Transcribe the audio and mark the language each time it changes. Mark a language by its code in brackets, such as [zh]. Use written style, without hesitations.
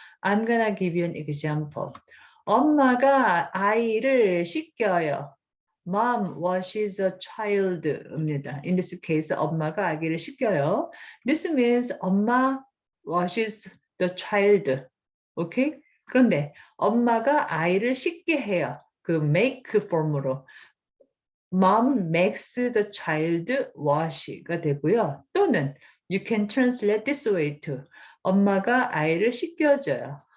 [en] I'm gonna give you an example. [ko] 엄마가 아이를 씻겨요. [en] Mom washes a child [ko] 입니다. [en] In this case, [ko] 엄마가 아기를 씻겨요. [en] This means 엄마 washes the child. Okay? [ko] 그런데 엄마가 아이를 씻게 해요. 그 [en] make form [ko] 으로. [en] Mom makes the child wash [ko] 가 되고요. 또는 [en] you can translate this way too. [ko] 엄마가 아이를 씻겨줘요.